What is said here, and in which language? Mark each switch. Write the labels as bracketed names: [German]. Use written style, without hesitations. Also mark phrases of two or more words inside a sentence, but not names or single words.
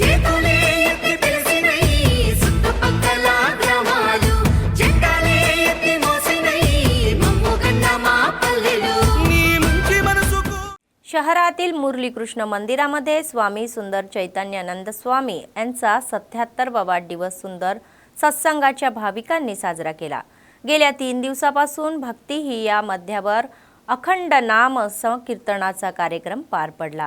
[Telugu] చేతులే ఎత్తి పిలిచినై చుట్టుపక్కల గ్రామాలు జెండాలే ఎత్తి మోసినై మమ్ముగన్న మా పల్లెలు నీ మంచి మనసుకు [Marathi] शहरातील मुरलीकृष्ण मंदिरामध्ये स्वामी सुंदर चैतन्यानंद स्वामी यांचा 77वा वाढदिवस सुंदर सत्संगाच्या भाविकांनी साजरा केला। गेल्या 3 दिवसापासून भक्ती ही या मध्यावर अखंड नाम संकीर्तनाचा कार्यक्रम पार पडला।